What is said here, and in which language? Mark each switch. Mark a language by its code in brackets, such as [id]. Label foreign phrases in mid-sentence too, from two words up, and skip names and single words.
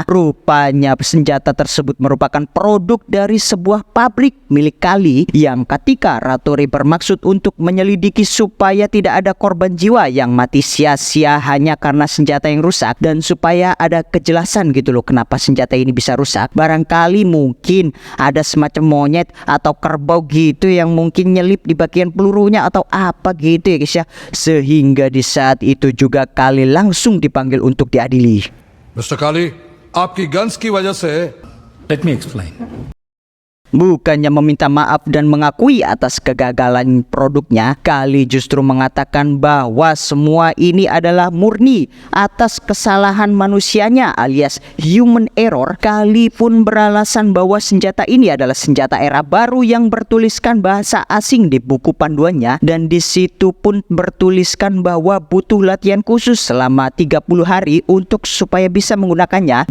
[id] Rupanya senjata tersebut merupakan produk dari sebuah pabrik milik Kali, yang ketika Rature bermaksud untuk menyelidiki supaya tidak ada korban jiwa yang mati sia-sia hanya karena senjata yang rusak, dan supaya ada kejelasan gitu loh kenapa senjata ini bisa rusak. Barangkali mungkin ada semacam monyet atau kerbau gitu yang mungkin nyelip di bagian pelurunya atau apa gitu ya guys ya. Sehingga di saat itu juga Kali langsung dipanggil untuk diadili. [hi] मिस्टर काली, आपकी गन्स की वजह से [en] let me explain. [id] Bukannya meminta maaf dan mengakui atas kegagalan produknya, Kali justru mengatakan bahwa semua ini adalah murni atas kesalahan manusianya alias [en] human error. [id] Kali pun beralasan bahwa senjata ini adalah senjata era baru yang bertuliskan bahasa asing di buku panduannya, dan di situ pun bertuliskan bahwa butuh latihan khusus selama 30 hari untuk supaya bisa menggunakannya.